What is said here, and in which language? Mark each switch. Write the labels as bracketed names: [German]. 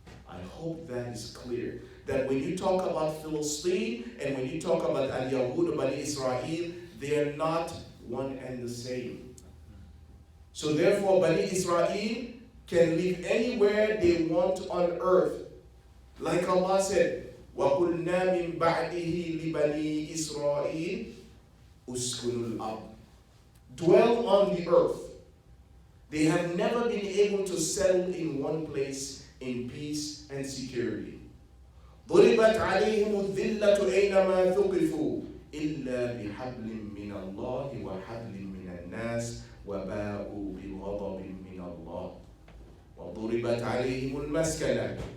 [English] I hope that is clear. That when you talk about Philistine and when you talk about Al-Yahud, Bani Israel, they are not one and the same. So therefore, Bani Israel can live anywhere they want on earth. Like Allah said, [Arabic] وَقُلْنَا مِن بَعْدِهِ لِبَنِي إِسْرَائِيلِ أُسْكُنُوا الْأَرْضِ. [English] Dwell on the earth. They have never been able to settle in one place in peace and security. [Arabic] ضُرِبَتْ عَلَيْهِمُ الذِّلَّةُ أَيْنَمَا ثُقِفُوا إِلَّا بِحَبْلٍ مِّنَ اللَّهِ وَحَبْلٍ مِّنَ النَّاسِ وَبَاءُوا بِغَضَبٍ مِّنَ اللَّهِ وَضُرِبَتْ عَلَيْهِمُ الْمَسْكَنَةُ.